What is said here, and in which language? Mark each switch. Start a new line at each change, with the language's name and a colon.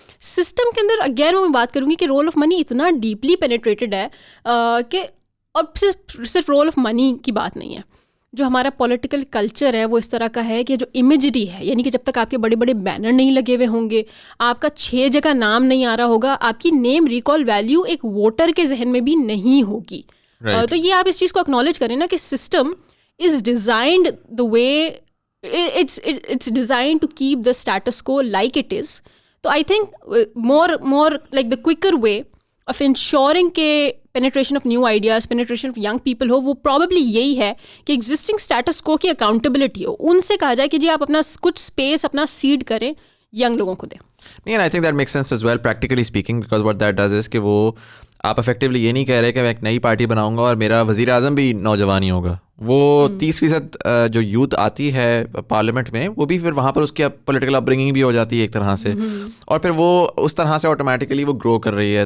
Urdu: System کے اندر again میں بات کروں گی کہ رول آف منی اتنا ڈیپلی پینیٹریٹڈ ہے کہ, اور صرف رول آف منی کی بات نہیں ہے, جو ہمارا پولیٹیکل کلچر ہے وہ اس طرح کا ہے کہ جو امیجری ہے, یعنی کہ جب تک آپ کے بڑے بڑے بینر نہیں لگے ہوئے ہوں گے, آپ کا 6 جگہ نام نہیں آ رہا ہوگا, آپ کی نیم ریکال ویلیو ایک ووٹر کے ذہن میں بھی نہیں ہوگی. تو یہ آپ اس چیز کو اکنالج کریں نا کہ
English: System is designed the way it's designed to keep the status quo like it is. So I think more like the quicker way of ensuring کہ penetration of new ideas, penetration of young people ہو, وہ probably
Urdu: یہی ہے کہ
English: existing status quo کی accountability ہو.
Urdu: ان سے کہا جائے کہ جی آپ اپنا کچھ space اپنا seed کریں young لوگوں کو دیں.
English: And I think that makes sense as well practically speaking, because what that does is
Urdu: کہ وہ آپ افیکٹولی یہ نہیں کہہ رہے کہ میں ایک نئی پارٹی بناؤں گا اور میرا وزیر اعظم بھی نوجوان ہی ہوگا. وہ 30% جو یوتھ آتی ہے پارلیمنٹ میں وہ بھی پھر وہاں پر اس کی پولیٹیکل اپ برنگنگ بھی ہو جاتی ہے ایک طرح سے, اور پھر وہ اس طرح سے آٹومیٹیکلی وہ گرو کر رہی ہے.